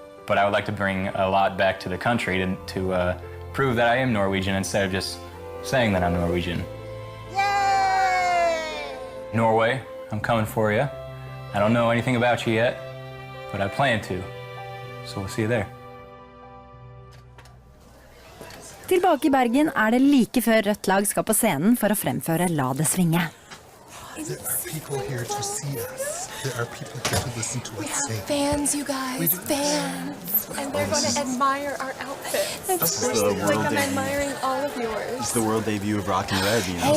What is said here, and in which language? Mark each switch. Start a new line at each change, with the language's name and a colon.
English: But I would like to bring a lot back to the country to prove that I am Norwegian instead of just saying that I'm Norwegian. Norway, I'm coming for you. I don't know anything about you yet, but I plan to. So we'll see you there.
Norwegian: Tilbake I Bergen det like før rødt lag skal på scenen for å fremføre La det svinge.
English: There are people here to see us. There are people here to listen to us sing. Fans, you guys, fans. And they're going to admire our outfits. This is the world I'm admiring all of yours. It's the world debut of Rock and Red, you know?